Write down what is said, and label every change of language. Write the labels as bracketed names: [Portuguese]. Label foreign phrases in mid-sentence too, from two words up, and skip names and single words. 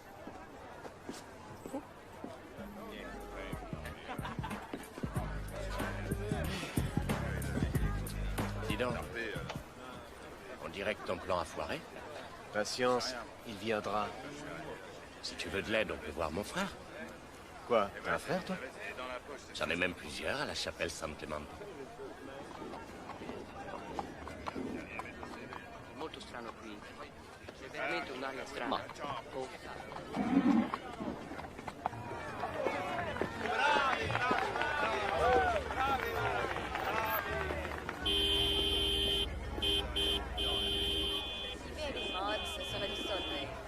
[French] Dis donc. On dirait que ton plan a foiré. Patience, il viendra. Si tu veux de l'aide, on peut voir mon frère. Quoi? T'as un frère, toi? J'en ai même plusieurs à la chapelle San Clemente. [Italian] Molto strano qui. C'è veramente un'aria strana. Ma- [French] Ce serait du sonnet.